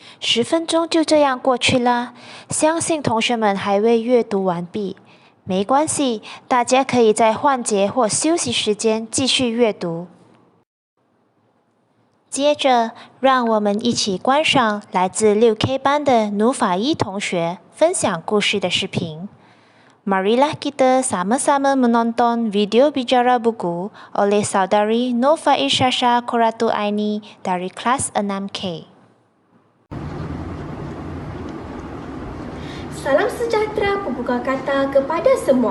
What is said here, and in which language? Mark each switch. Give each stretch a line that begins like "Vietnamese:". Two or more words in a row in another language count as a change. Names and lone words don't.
Chinese: 10分钟就这样过去了，相信同学们还未阅读完毕。没关系，大家可以在换节或休息时间继续阅读。接着，让我们一起观赏来自6K 班的努法伊同学分享故事的视频。
Malay: Marilah kita sama-sama menonton video bicara buku oleh Saudari Nova Isyasha Qurratu Aini dari kelas 6K. Salam sejahtera pembuka kata kepada semua.